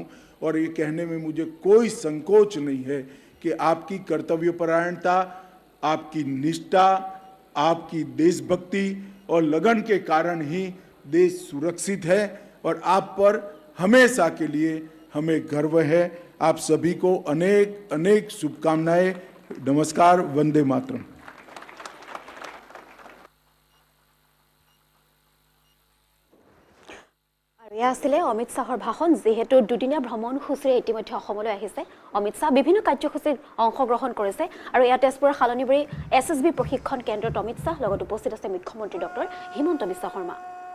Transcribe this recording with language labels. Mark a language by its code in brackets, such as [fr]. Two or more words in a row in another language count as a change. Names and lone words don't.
[hi] और ये कहने में मुझे कोई संकोच नहीं है कि आपकी कर्तव्यपरायणता, आपकी निष्ठा, आपकी देशभक्ति और लगन के कारण ही देश सुरक्षित है और आप पर हमेशा के लिए हमें गर्व है। आप सभी को अनेक अनेक शुभकामनाएं। नमस्कार, वंदे मातरम। [as] আছিলে অমিত শাহৰ ভাষণ। যেহেতু দুদিনীয়া ভ্ৰমণসূচীৰে ইতিমধ্যে অসমলৈ আহিছে, অমিত শাহ বিভিন্ন কাৰ্যসূচীত অংশগ্ৰহণ কৰিছে আৰু ইয়াত তেজপুৰৰ শালনিবাৰী এছএছবি প্ৰশিক্ষণ কেন্দ্ৰত অমিত শাহ লগত উপস্থিত আছে মুখ্যমন্ত্ৰী ডক্টৰ হিমন্ত বিশ্ব শৰ্মা।